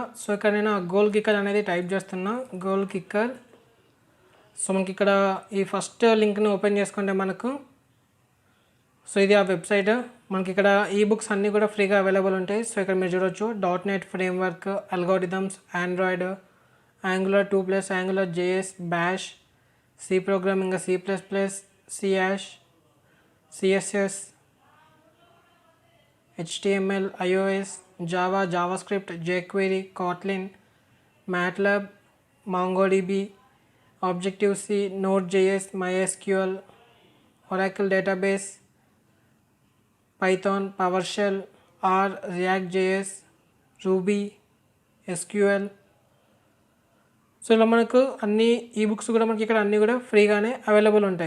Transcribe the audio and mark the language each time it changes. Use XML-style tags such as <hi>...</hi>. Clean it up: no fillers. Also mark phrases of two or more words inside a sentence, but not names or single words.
<te>సో ఇక్కడ నేను</te> <en>goal kicker</en> <te>అనేది టైప్ చేస్తున్నా,</te> <en>goal kicker.</en> <te>సో మనకి ఇక్కడ ఈ</te> <en>first linkని</en> <te>ఓపెన్ చేసుకుంటే మనకు సో ఇది ఆ వెబ్సైట్. మనకి ఇక్కడ ఈ బుక్స్ అన్నీ కూడా</te> <en>freeగా available</en> <te>ఉంటాయి. సో ఇక్కడ మీరు చూడొచ్చు .NET ఫ్రేమ్వర్క్, అల్గోరిథమ్స్, ఆండ్రాయిడ్, Angular 2+, Angular JS, Bash, C programming, C++, C#, CSS, HTML, iOS, Java, JavaScript, jQuery, Kotlin, MATLAB, MongoDB, Objective-C, Node.js, MySQL, Oracle Database, Python, PowerShell, R, React.js, Ruby, SQL. సో ఇలా మనకు అన్ని ఈ బుక్స్ కూడా మనకి ఇక్కడ అన్నీ కూడా</te> <en>freeగానే available</en> <te>ఉంటాయి.</te>